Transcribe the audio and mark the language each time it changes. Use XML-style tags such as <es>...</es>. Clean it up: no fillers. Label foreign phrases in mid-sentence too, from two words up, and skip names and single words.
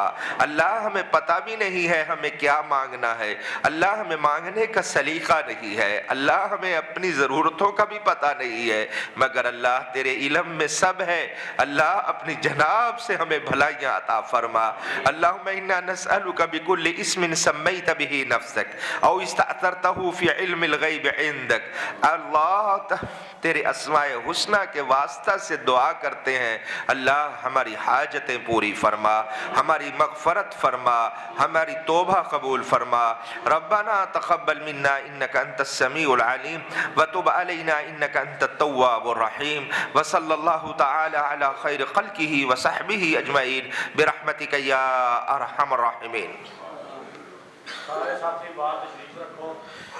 <ur>اللہ ہمیں پتہ بھی نہیں ہے ہمیں کیا مانگنا ہے، اللہ ہمیں مانگنے کا سلیقہ نہیں ہے، اللہ ہمیں اپنی ضرورتوں کا بھی پتہ نہیں ہے، مگر اللہ تیرے علم میں سب ہے۔ اللہ اپنی جناب سے ہمیں بھلائیاں عطا فرما۔</ur> <ar>اللہم انا نسألک بکل اسم سمیت به نفسک او استأثرتہ فی علم الغیب عندک۔</ar> <ur>اللہ تیرے اسماء حسنہ کے واسطہ سے دعا کرتے ہیں، اللہ ہماری حاجتیں پوری فرما، ہماری مغفرت فرما، ہماری توبہ قبول فرما۔</ur> <ar>ربنا تقبل منا انک انت السمیع العلیم وتب علینا انک انت التواب الرحیم، وصلی اللہ تعالی علی خیر خلقہ وصحبہ اجمعین برحمتک یا ارحم الراحمین۔</ar> <ur>سارے ساتھی بات تشریف رکھو۔</ur>